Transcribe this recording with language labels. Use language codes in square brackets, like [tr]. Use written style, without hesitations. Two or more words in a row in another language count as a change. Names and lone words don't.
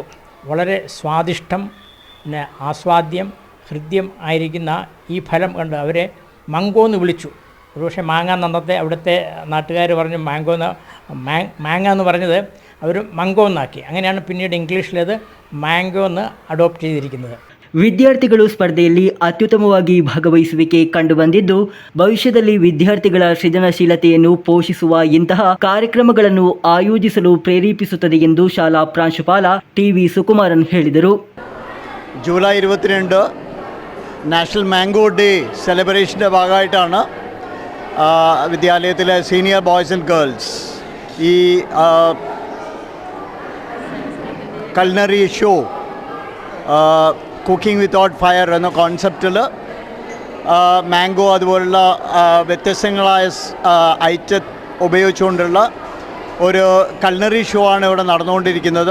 [ml] വളരെ സ്വാദിഷ്ടം, പിന്നെ ആസ്വാദ്യം, ഹൃദ്യം ആയിരിക്കുന്ന ഈ ഫലം കണ്ട് അവരെ മംഗോ എന്ന് വിളിച്ചു. ഒരുപക്ഷെ മാങ്ങ അന്നത്തെ അവിടുത്തെ നാട്ടുകാർ പറഞ്ഞു മാങ്ങ എന്ന് പറഞ്ഞത് അവർ മംഗോ എന്നാക്കി. അങ്ങനെയാണ് പിന്നീട് ഇംഗ്ലീഷിലത് മാംഗോ എന്ന് അഡോപ്റ്റ് ചെയ്തിരിക്കുന്നത്. [kn] ವಿದ್ಯಾರ್ಥಿಗಳು ಸ್ಪರ್ಧೆಯಲ್ಲಿ ಅತ್ಯುತ್ತಮವಾಗಿ ಭಾಗವಹಿಸುವಿಕೆ ಕಂಡುಬಂದಿದ್ದು ಭವಿಷ್ಯದಲ್ಲಿ ವಿದ್ಯಾರ್ಥಿಗಳ ಸೃಜನಶೀಲತೆಯನ್ನು ಪೋಷಿಸುವ ಇಂತಹ ಕಾರ್ಯಕ್ರಮಗಳನ್ನು ಆಯೋಜಿಸಲು ಪ್ರೇರೇಪಿಸುತ್ತದೆ ಎಂದು ಶಾಲಾ ಪ್ರಾಂಶುಪಾಲ ಟಿ.ವಿ. ಸುಕುಮಾರನ್ ಹೇಳಿದರು. [ml] ജൂലൈ 22 നാഷണൽ മാംഗോ ഡേ സെലിബ്രേഷൻ്റെ ഭാഗമായിട്ടാണ് വിദ്യാലയത്തിലെ [en] senior boys and girls [ml] ഈ [en] culinary show cooking without fire [ml] എന്ന കോൺസെപ്റ്റിൽ മാംഗോ അതുപോലുള്ള വ്യത്യസ്തങ്ങളായ ഐറ്റം ഉപയോഗിച്ചുകൊണ്ടുള്ള ഒരു [en] culinary show [ml] ആണ് ഇവിടെ നടന്നുകൊണ്ടിരിക്കുന്നത്.